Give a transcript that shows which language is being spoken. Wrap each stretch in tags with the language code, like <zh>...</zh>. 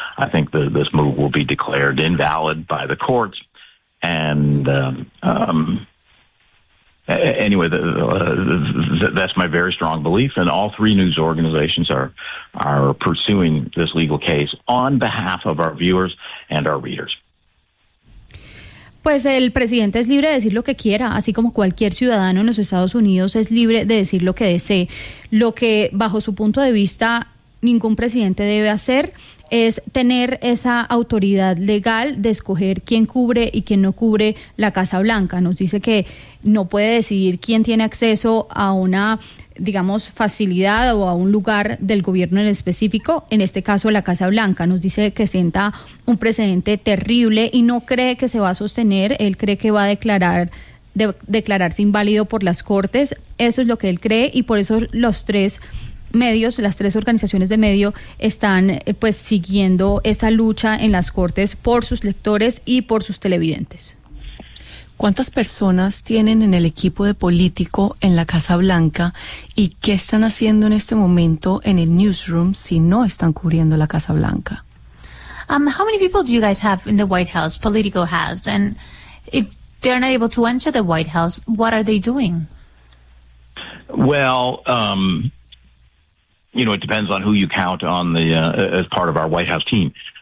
<en>I think this move will be declared invalid by the courts. And anyway, that's my very strong belief, and all three news organizations are pursuing this legal case on behalf of our viewers and our readers.</en> <es>Pues el presidente es libre de decir lo que quiera, así como cualquier ciudadano en los Estados Unidos es libre de decir lo que desee. Lo que, bajo su punto de vista, ningún presidente debe hacer es tener esa autoridad legal de escoger quién cubre y quién no cubre la Casa Blanca. Nos dice que no puede decidir quién tiene acceso a una, digamos, facilidad o a un lugar del gobierno en específico, en este caso la Casa Blanca. Nos dice que sienta un precedente terrible y no cree que se va a sostener. Él cree que va a declararse inválido por las cortes. Eso es lo que él cree, y por eso los tres medios, las tres organizaciones de medio, están pues siguiendo esa lucha en las cortes por sus lectores y por sus televidentes. ¿Cuántas personas tienen en el equipo de político en la Casa Blanca y qué están haciendo en este momento en el newsroom si no están cubriendo la Casa Blanca?</es> <en>How many people do you guys have in the White House, Politico has, and if they're not able to enter the White House, what are they doing? Well, you know, it depends on who you count on the as part of our White House team.</en>